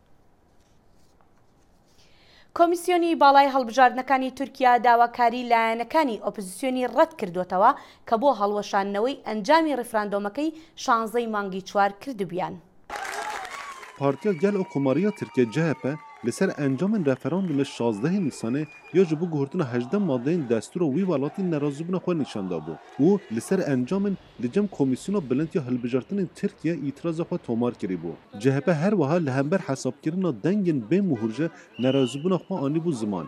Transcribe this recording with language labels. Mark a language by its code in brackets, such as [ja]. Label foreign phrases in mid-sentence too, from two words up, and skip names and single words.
[ckb] کۆمیسیۆنی باڵای هەڵبژاردنەکانی تورکیا داواکاری لایەنەکانی ئۆپۆزیسیۆنی ڕەت کردوتەوە کە بۆ هەڵوەشاندنەوەی ئەنجامی ڕیفراندۆمەکەی 16 مانگی چوار کردبیان. [ku] پارتیا گەل ئەو کۆماریە تورکیا CHP لەسەر ئەنجامên referandûmê 16 Nîsanê ya ji bo guhurtina 18 maddeyên destûra wî welatî nerazîbûna xwe nîşan dabû û li ser encamên li cem Komîsyona Bilind ya Hilbijartinên Tirkiye îtiraza xwe tomar kirîbû. CHP her wiha li hember hesabkirina dengên bê muhûrje nerazîbûna xwe anîbû ziman.